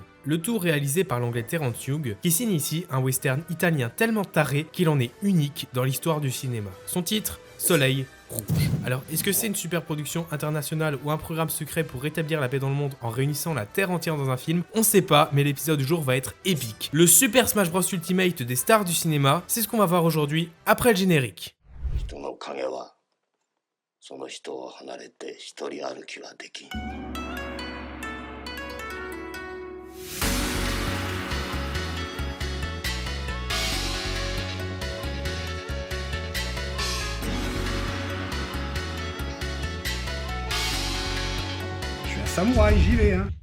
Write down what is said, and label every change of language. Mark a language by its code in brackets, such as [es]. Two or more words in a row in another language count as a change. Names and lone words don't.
[fr] Le tout réalisé par l'anglais Terence Young, qui signe ici un western italien tellement taré qu'il en est unique dans l'histoire du cinéma. Son titre, Soleil Rouge. Alors, est-ce que c'est une super production internationale ou un programme secret pour rétablir la paix dans le monde en réunissant la terre entière dans un film? On sait pas, mais l'épisode du jour va être épique. Le Super Smash Bros Ultimate des stars du cinéma, c'est ce qu'on va voir aujourd'hui après le générique. [ja] 人の影はその人を離れて一人歩きはできん。 [fr] Je suis un samouraï, j'y vais, hein.